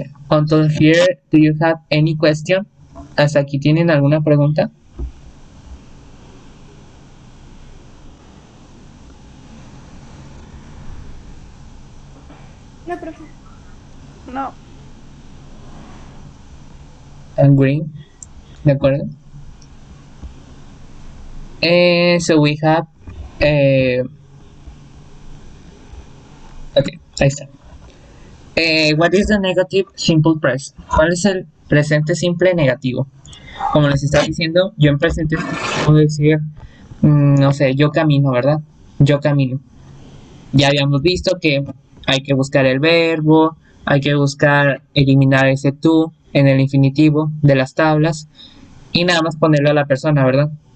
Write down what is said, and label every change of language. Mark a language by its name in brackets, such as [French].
[English] Until here, do you have any question? [Spanish] ¿Hasta aquí tienen alguna pregunta? No, profe. No. [English] And green, [Spanish] ¿de acuerdo? [English] So we have okay, [Spanish] ahí está. [English] What is the negative simple present? [Spanish] ¿Cuál es el presente simple negativo? Como les estaba diciendo, yo en presente puedo decir, no sé, yo camino, ¿verdad? Yo camino. Ya habíamos visto que hay que buscar el verbo, hay que buscar eliminar ese tú en el infinitivo de las tablas y nada más ponerlo a la persona, ¿verdad?